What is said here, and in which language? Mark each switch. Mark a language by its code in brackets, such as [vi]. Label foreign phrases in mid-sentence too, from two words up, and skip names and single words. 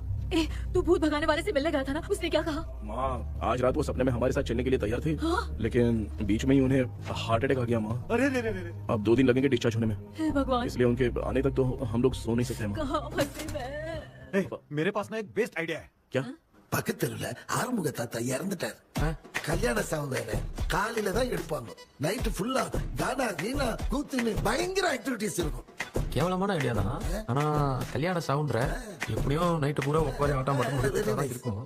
[hi] तू भूत भगाने वाले से मिलने गया था ना, उसने क्या कहा? माँ, आज रात वो सपने में हमारे साथ चलने के लिए तैयार थे। लेकिन बीच में ही उन्हें [en] heart attack [hi] आ गया माँ। अरे अब 2 दिन लगेंगे डिस्चार्ज होने में। हे भगवान। इसलिए उनके आने तक तो हम लोग सो नहीं सकते माँ। कहाँ फंसे मैं? मेरे पास ना एक [en] best idea [hi] है। क्या? [ta] பக்கத்துல ஆறுமுக தாத்தா இறந்துட்டார். கல்யாண சாவு வேற. காலையில தான் எடுப்பாங்க. நைட் ஃபுல்லா கானா கீனா கூத்துன்னு பயங்கர ஆக்டிவிட்டிஸ் இருக்கும். கேவலமான ஐடியா தான். ஆனா கல்யாண சாவுன்ற எப்படியும் நைட் பூரா உட்காரி ஆட்டம் மட்டும் இருக்கும்.